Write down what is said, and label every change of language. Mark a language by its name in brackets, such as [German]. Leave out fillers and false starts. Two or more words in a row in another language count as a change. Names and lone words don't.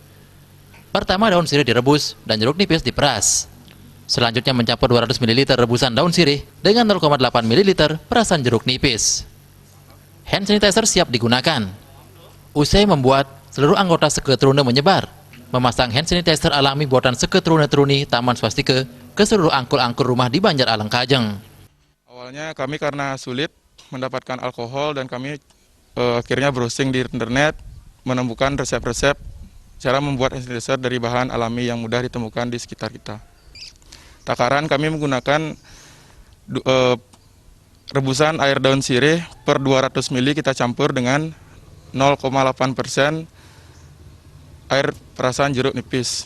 [Indonesian] Pertama, daun sirih direbus dan jeruk nipis diperas. Selanjutnya mencampur 200 ml rebusan daun sirih dengan 0,8 ml perasan jeruk nipis. [English] Hand sanitizer [Indonesian] siap digunakan. Usai membuat, seluruh anggota seketuruna menyebar, memasang [English] hand sanitizer [Indonesian] alami buatan seketuruna-turuni Taman Swastika ke seluruh angkul-angkul rumah di Banjar Alangkajang. Awalnya kami karena sulit mendapatkan alkohol dan kami akhirnya browsing di internet, menemukan resep-resep cara membuat [English] hand sanitizer [Indonesian] dari bahan alami yang mudah ditemukan di sekitar kita. Takaran kami menggunakan rebusan air daun sirih per 200 ml kita campur dengan 0,8% air perasan jeruk nipis.